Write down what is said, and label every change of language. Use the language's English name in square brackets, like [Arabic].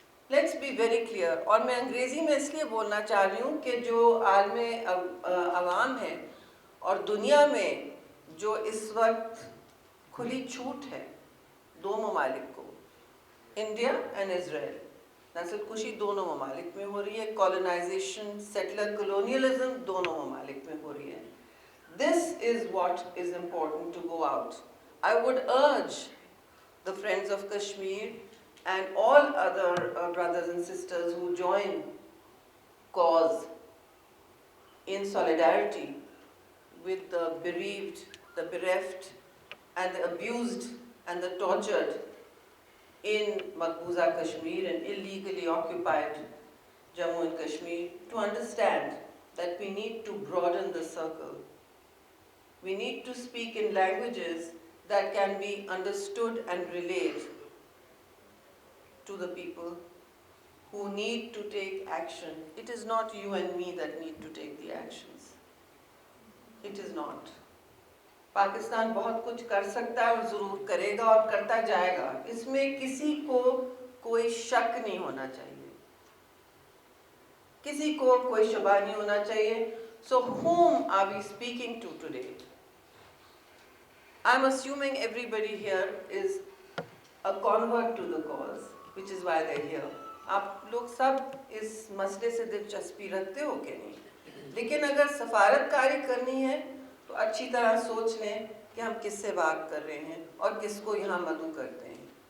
[English] Let's be very clear. [Urdu] اور میں انگریزی میں اس لیے بولنا چاہ رہی ہوں کہ جو عالم عوام ہے اور دنیا میں جو اس وقت کھلی چھوٹ ہے 2 ممالک کو، انڈیا اینڈ اسرائیل، نسل کشی دونوں ممالک میں ہو رہی ہے، کالونائزیشن، سیٹلر کلونیلزم دونوں ممالک میں ہو رہی ہے. [English] This is what is important to go out. I would urge the Friends of Kashmir and all other brothers and sisters who join cause in solidarity with the bereaved, the bereft, and the abused and the tortured in Maqbooza Kashmir and illegally occupied Jammu and Kashmir, to understand that we need to broaden the circle. We need to speak in languages that can be understood and relayed to the people who need to take action. It is not you and me that need to take the actions. It is not. [Urdu] Pakistan بہت کچھ کر سکتا ہے اور ضرور کرے گا اور کرتا جائے گا، اس میں کسی کو کوئی شک نہیں ہونا چاہیے، کسی کو کوئی شبہ نہیں ہونا چاہیے. [English] So whom are we speaking to today? I'm assuming everybody here is a convert to the cause, which is why they're here. [Urdu] آپ لوگ سب اس مسئلے سے دلچسپی رکھتے ہو کہ نہیں؟ لیکن اگر سفارت کاری کرنی ہے تو اچھی طرح سوچ لیں کہ ہم کس سے بات کر رہے ہیں اور کس کو یہاں مدعو کرتے ہیں.